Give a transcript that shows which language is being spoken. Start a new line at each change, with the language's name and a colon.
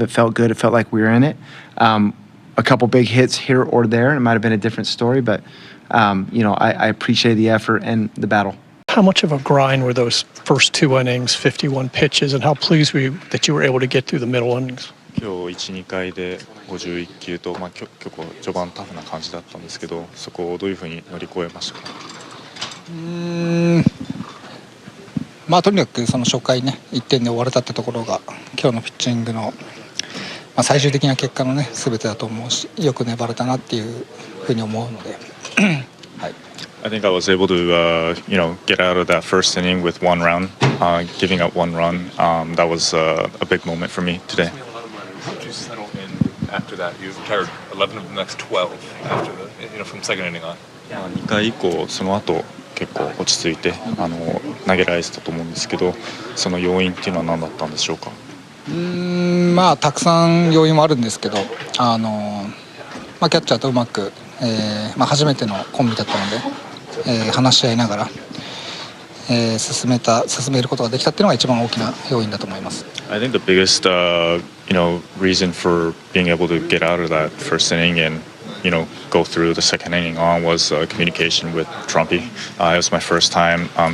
English: It felt good. It felt like we were in it. A couple big hits here or there. It might have been a different story, but, I appreciate the effort and the battle. How much of a grind were those first 2 innings, 51 pitches, and how pleased were you that you were able to get through the middle innings?
Japanese: 今日 1,2 回で51球と、結構序盤タフな感じだったんですけど、そこをどういうふうに乗り越えましたか？とにかくその初回ね1点で終われたってところが今日のピッチングの、最終的な結果のね全てだと思うし、よく粘れたなっていうふうに思うので、はい。
English: I think I was able to, get out of that first inning with 1 run, giving up 1 run. That was a big moment for me today. How did you settle in after that? You retired 11 of the next 12 after from second inning on.
Japanese: 2回以降その後結構落ち着いて投げられてたと思うんですけど、その要因っていうのは何だったんでしょうか？たくさん要因もあるんですけど、キャッチャーとうまく初めてのコンビだったので、話し合いながら、進めることができたっていうのが一番大きな要因だと思います。
English: I think the biggest, reason for being able to get out of that first inning and go through the second inning on was communication with Trumpy. It was my first time.